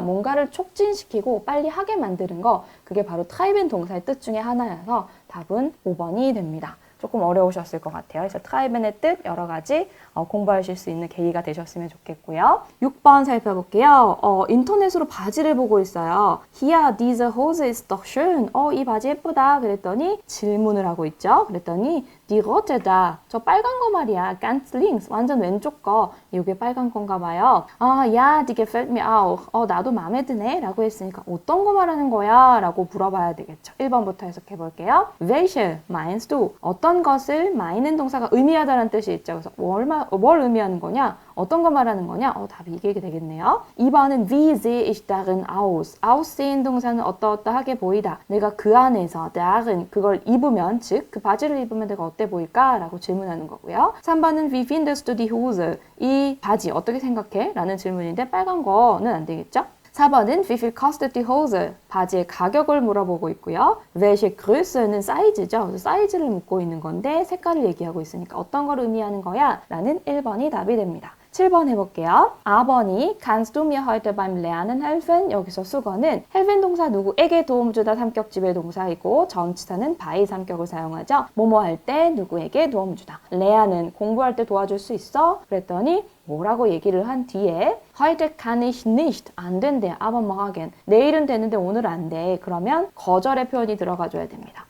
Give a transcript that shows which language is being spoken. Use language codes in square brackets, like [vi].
[ko] 뭔가를 촉진시키고 빨리 하게 만드는 거. 그게 바로 treiben 동사의 뜻 중에 하나여서 답은 5번이 됩니다. 조금 어려우셨을 것 같아요. 그래서 트라이벤의 뜻 여러 가지 공부하실 수 있는 계기가 되셨으면 좋겠고요. 6번 살펴볼게요. 인터넷으로 바지를 보고 있어요. [de] Hier, diese Hose ist doch schön. [ko] 이 바지 예쁘다. 그랬더니 질문을 하고 있죠. 그랬더니 [de] die rote da. [ko] 저 빨간 거 말이야. [de] ganz links. [ko] 완전 왼쪽 거. 이게 빨간 건가 봐요. [de] Ja, die gefällt mir auch. [ko] 나도 마음에 드네. 라고 했으니까 어떤 거 말하는 거야? 라고 물어봐야 되겠죠. 1번부터 해석해 볼게요. [de] Welche meinst du? [ko] 어떤 것을 meinen 동사가 의미하다라는 뜻이 있죠. 그래서 뭘 의미하는 거냐? 어떤 거 말하는 거냐? 답이 이게 되겠네요. 2번은 [de] wie sehe ich darin aus? [ko] aussehen 동사는 어떠어떠하게 보이다. 내가 그 안에서 darin 그걸 입으면 즉 그 바지를 입으면 내가 어때 보일까? 라고 질문하는 거고요. 3번은 [de] wie findest du die Hose? [ko] 이 바지 어떻게 생각해? 라는 질문인데 빨간 거는 안 되겠죠? 4번은 [de] wie viel kostet die Hose? [ko] 바지의 가격을 물어보고 있고요. welche Größe는 사이즈죠. 그래서 사이즈를 묻고 있는 건데 색깔을 얘기하고 있으니까 어떤 걸 의미하는 거야? 라는 1번이 답이 됩니다. 7번 해볼게요. 4번이 [de] Kannst du mir heute beim Lernen helfen? [ko] 여기서 수거는 helfen 동사 누구에게 도움 주다 삼격 지배 동사이고 전치사는 by 삼격을 사용하죠. 뭐뭐 할 때 누구에게 도움 주다. lernen 공부할 때 도와줄 수 있어? 그랬더니 뭐라고 얘기를 한 뒤에 [de] heute kann ich nicht [ko] 안 된대. [de] aber morgen [ko] 내일은 되는데 오늘 안 돼. 그러면 거절의 표현이 들어가줘야 됩니다.